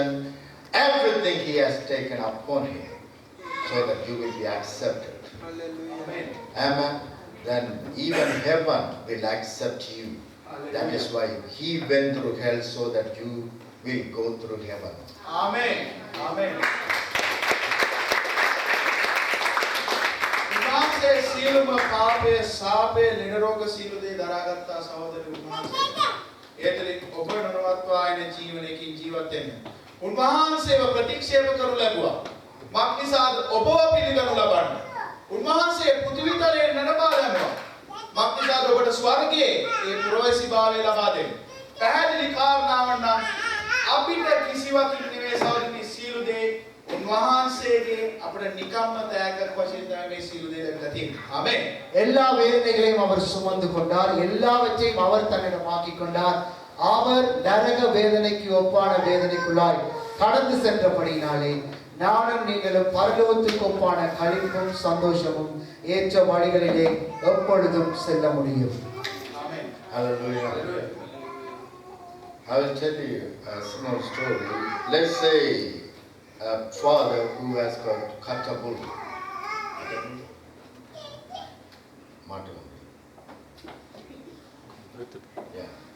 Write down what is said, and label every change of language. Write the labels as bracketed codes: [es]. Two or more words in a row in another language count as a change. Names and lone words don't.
[en] Everything he has taken upon him so that you will be accepted. Amen. Amen. Then even heaven will accept you. That is why he went through hell so that you will go through heaven. Amen. Amen. [si] උන්වහන්සේ සියලුම පාපය, සාපය, නිරෝග සියලු දේ දරාගත්තා සහෝදරයෝ උන්වහන්සේ. ඒතරින් ඔබ නොනවත්වා එන ජීවනයකින් ජීවත් වෙන්න. උන්වහන්සේව ප්‍රතික්ෂේප කරනු ලැබුවා. මක්නිසාද ඔබව පිළිගනු ලබන්න. උන්වහන්සේ පෘථිවිතලයේ නරඹා දැමුවා. මක්නිසාද ඔබට ස්වර්ගයේ ඒ පුරවැසිභාවය ලබා දෙන්න. පැහැදිලි කාරණාවක් නම් අපිට කිසිවකින් නෙවෙයි සහෝදරනි සියලු දේ උන්වහන්සේගේ අපිට නිකම්ම තෑග්ගක් වශයෙන් තමයි මේ සියලු දේ ලැබිලා තියෙන්නේ. ආමේන්. [ta] எல்லா வேதனைகளையும் அவர் சுமந்து கொண்டார். எல்லாவற்றையும் அவர் தன்னிடமாக்கிக் கொண்டார். அவர் நரக வேதனைக்கு ஒப்பான வேதனைக்குள்ளாய் கடந்து சென்றபடியினாலே நானும் நீங்களும் பரலோகத்துக்கு ஒப்பான களிப்பும் சந்தோஷமும் ஏற்ற வழிகளிலே எப்பொழுதும் செல்ல முடியும். ஆமென். [en] Hallelujah. Hallelujah. I will tell you a small story. Let's say a father who has got cut a bull. Yeah.